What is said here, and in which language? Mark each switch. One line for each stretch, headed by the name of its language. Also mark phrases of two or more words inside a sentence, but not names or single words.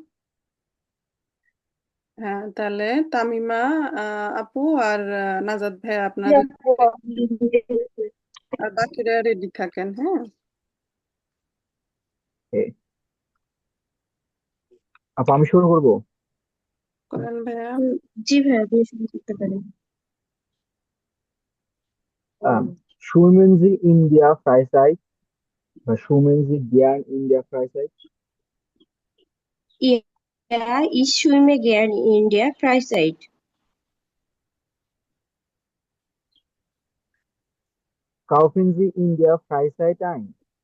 Bangla: হ্যাঁ, তাহলে তামিমা আপু আর নাজাদ ভাই আপনাদের, আর বাকিরা রেডি থাকেন। হ্যাঁ, আপা আমি শুরু করব। করেন ভাইয়া। জি ভাইয়া, আপনি শুরু করতে পারেন।
German: Schwimmen Sie in der Freizeit বা schwimmen Sie gern in der Freizeit? Ja, ich schwimme gern in der Freizeit. Kaufen Sie in der Freizeit ein?